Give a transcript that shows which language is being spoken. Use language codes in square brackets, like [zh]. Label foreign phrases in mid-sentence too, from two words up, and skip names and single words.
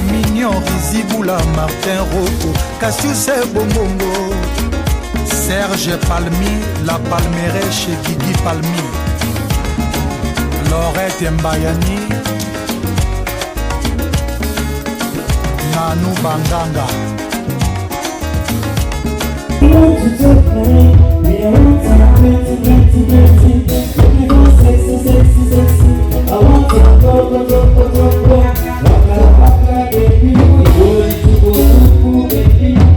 [fr] mignons Riziboula, Martin Rocco, Cassius Bongongo Serge Palmi, la Palmeraie chez Guigui Palmi Laurette Mbayani [en] Nanou Banganga I want to go, waka, baby. Go, baby.